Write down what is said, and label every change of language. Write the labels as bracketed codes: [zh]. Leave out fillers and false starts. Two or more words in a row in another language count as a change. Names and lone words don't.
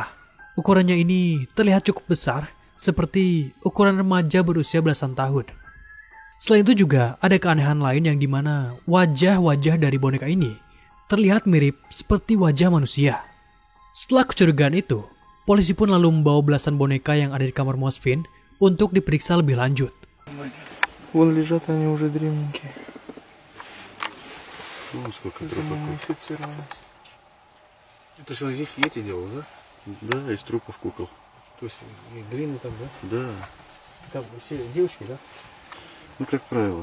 [id] Ukurannya ini terlihat cukup besar, seperti ukuran remaja berusia belasan tahun. Selain itu juga ada keanehan lain yang dimana wajah-wajah dari boneka ini terlihat mirip seperti wajah manusia. Setelah kecurigaan itu, polisi pun lalu membawa belasan boneka yang ada di kamar Mospin untuk diperiksa lebih lanjut. [ru] Вон лежат они уже древненькие. Ну, сколько Замумифицированы. Это что, здесь эти делал, да? Да, из трупов кукол. То есть длинный там, да? Да, Там все девочки, да? ну как правило.